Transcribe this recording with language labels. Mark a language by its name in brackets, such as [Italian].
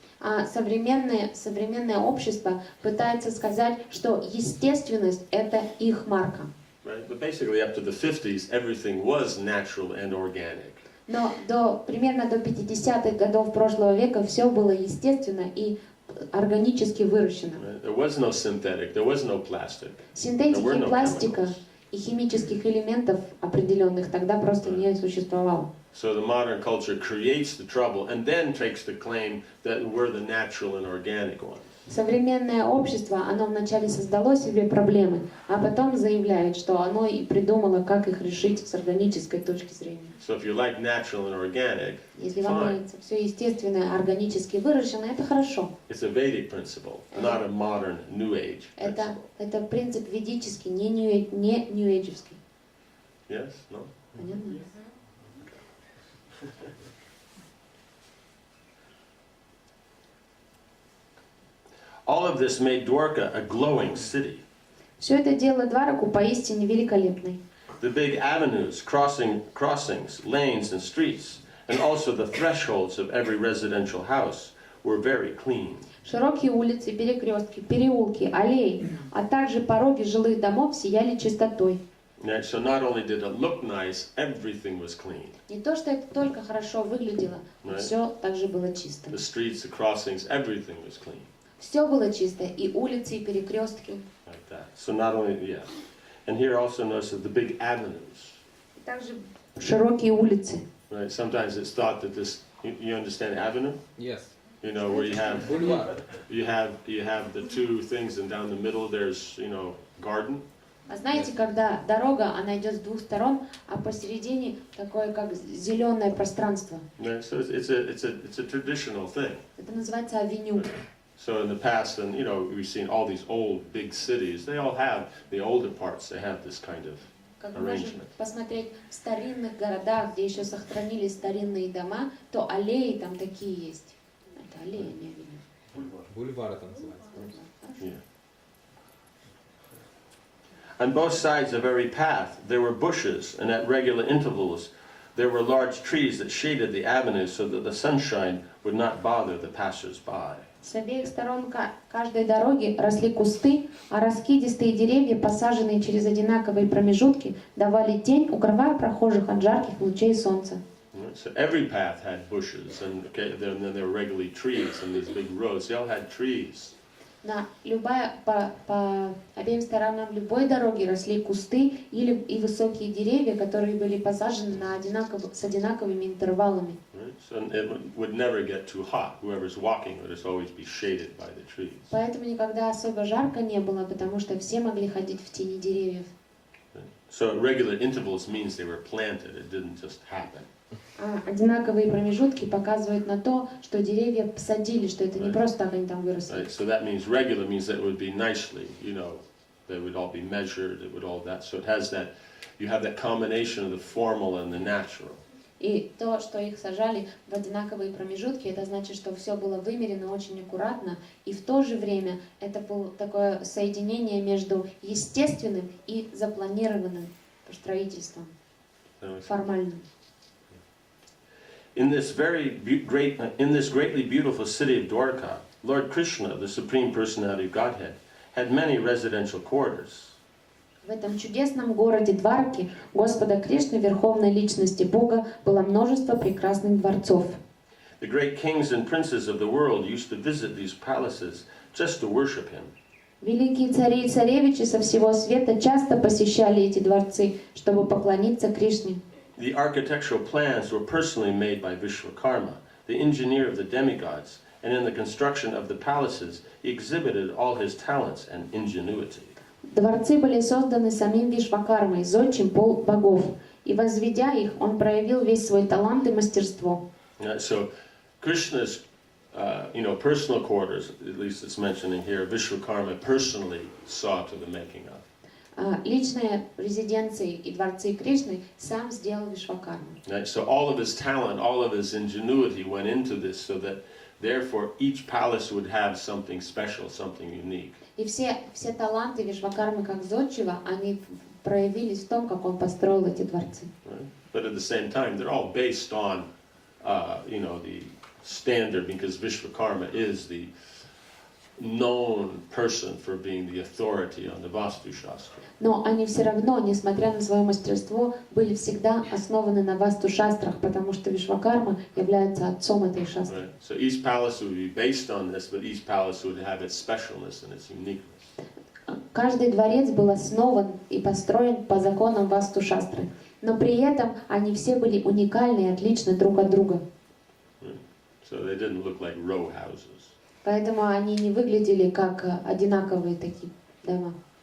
[Russian] А современное общество пытается сказать, что естественность – это их марка. [English] Right? But basically up to the 50s, everything was natural and organic. [Russian] Но примерно до 50-х годов прошлого века все было естественно и органически выращено. [English] Right? There was no synthetic, there was no plastic. [Russian] Синтетики, пластика и химических элементов определенных тогда просто не существовало. [English] So the modern culture creates the trouble and then takes the claim that we're the natural and organic ones. [Russian] Современное общество, оно вначале создало себе проблемы, а потом заявляет, что оно и придумало, как их решить с органической точки зрения. [English] So if you like natural and organic, [Russian] Если вам [English] fine. [Russian] нравится все естественное, органически выращенное, это хорошо. [English] It's a Vedic principle, not a modern New Age principle. [Russian] Это принцип ведический, не нью-эйджевский. [English] Yes? No? [Russian] Понятно? [English] All of this made Dwarka a glowing city. [Russian] Все это делало Двараку поистине великолепной. [English] The big avenues, crossings, lanes, and streets, and also the thresholds of every residential house were very clean. [Russian] Широкие улицы, перекрестки, переулки, аллеи, а также пороги жилых домов сияли чистотой. [English] Yeah, so not only did it look nice, everything was clean. [Russian] Не то, что это только хорошо выглядело, но [English] Right. [Russian] все также было чисто. [English] The streets, the crossings, everything was clean. [Russian] Все было чисто, и улицы, и перекрестки. [English] Like that. So not only, yeah. And here also notice that the big avenues. [Russian] И также широкие улицы. [English] Right? Sometimes it's thought that this, you understand avenue? Yes. You know, where you have Boulevard. you have the two things, and down the middle there's, you know, garden. [Russian] А знаете, когда дорога, она идет с двух сторон, а посередине такое, как зеленое пространство. [English] Yeah, so it's a traditional thing. [Russian] Это называется авеню. [English] So in the past, and you know, we've seen all these old big cities. They all have the older parts. They have this kind of [Russian] Как мы можем посмотреть в старинных городах, где еще сохранились старинные дома, то аллеи там такие есть. Это аллея, не авеню. Бульвар это называется. [English] yeah. On both sides of every path, there were bushes, and at regular intervals, there were large trees that shaded the avenue so that the sunshine would not bother the passers-by. [Russian] С обеих сторон каждой дороги росли кусты, а раскидистые деревья, посаженные через одинаковые промежутки, давали тень, укрывая прохожих от жарких лучей солнца. [English] So every path had bushes, and then there were regularly trees, and these big roads, they all had trees. [Russian] По обеим сторонам любой дороги росли кусты и высокие деревья, которые были посажены с одинаковыми интервалами. [English] Right? So it would never get too hot. Whoever's walking would just always be shaded by the trees. [Russian] Поэтому никогда особо жарко не было, потому что все могли ходить в тени деревьев. [English] So at regular intervals means they were planted. It didn't just happen. [Russian] А одинаковые промежутки показывают на то, что деревья посадили, что это не просто так они там выросли. [English] Right? So that means regular means that it would be nicely, you know, they would all be measured, it would all that. So it has that, you have that combination of the formal and the natural. [Russian] И то, что их сажали в одинаковые промежутки, это значит, что все было вымерено очень аккуратно, и в то же время это было такое соединение между естественным и запланированным строительством, формальным. [English] In this greatly beautiful city of Dwarka, Lord Krishna, the Supreme Personality of Godhead, had many residential quarters. [Russian] В этом чудесном городе Двараки Господа Кришны, Верховной Личности Бога, было множество прекрасных дворцов. [English] The great kings and princes of the world used to visit these palaces just to worship him. [Russian] Великие цари и царевичи со всего света часто посещали эти дворцы, чтобы поклониться Кришне. [English] The architectural plans were personally made by Vishwakarma, the engineer of the demigods, and in the construction of the palaces, he exhibited all his talents and ingenuity. [Russian] Дворцы были созданы самим Вишвакармой, зодчим богов, и возведя их, он проявил весь свой талант и мастерство. [English] So Krishna's, personal quarters, at least it's mentioned in here, Vishwakarma personally saw to the making of. [Russian] Личные резиденции и дворцы Кришны сам сделал Вишвакарма. [English] So all of his talent, all of his ingenuity went into this, so that therefore each palace would have something special, something unique. [Russian] И все таланты Вишвакармы как зодчего, они проявились в том, как он построил эти дворцы. [English] Right? But at the same time, they're all based on, the standard, because Vishwakarma is the known person for being the authority on the Vastu Shastra. [Russian] Но они все равно, несмотря на свое мастерство, были всегда основаны на Васту-шастрах, потому что Вишвакарма является отцом этой шастры. [English] Right? So each palace would be based on this, but each palace would have its specialness and its uniqueness. [Russian] Каждый дворец был основан и построен по законам Васту-шастры, но при этом они все были уникальны и отличны друг от друга. [English] Right? So they didn't look like row houses. [Russian] Поэтому они не выглядели как одинаковые такие дома.